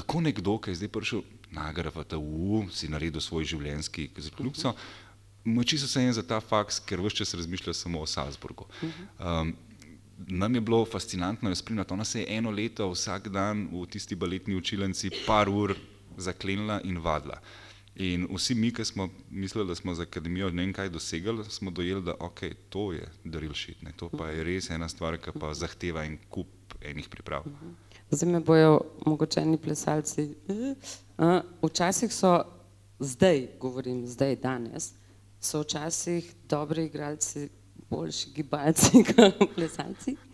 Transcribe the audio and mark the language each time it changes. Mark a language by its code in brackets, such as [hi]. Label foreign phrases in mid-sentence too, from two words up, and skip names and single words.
[sl] kako nekdo, ki je zdaj prišel na GRFTU, si naredil svoj življenjski zaključco, mu je čisto vseeno za ta faks, ker ves čas razmišlja samo o Salzburgu. Nam je bilo fascinantno jo spremljati, ona se je eno leto vsak dan v tisti baletni učilnici par ur zaklenila in vadila. In vsi mi, ki smo mislili, da smo z akademijo ne vem kaj dosegali, smo dojeli, da ok, to je [en] the real shit, [sl] ne? To pa je res ena stvar, ki pa zahteva en kup enih priprav. Zdaj me bojo mogoče eni plesalci. Včasih so, zdaj govorim, zdaj danes, so včasih dobri igralci boljši gibalci kot plesalci?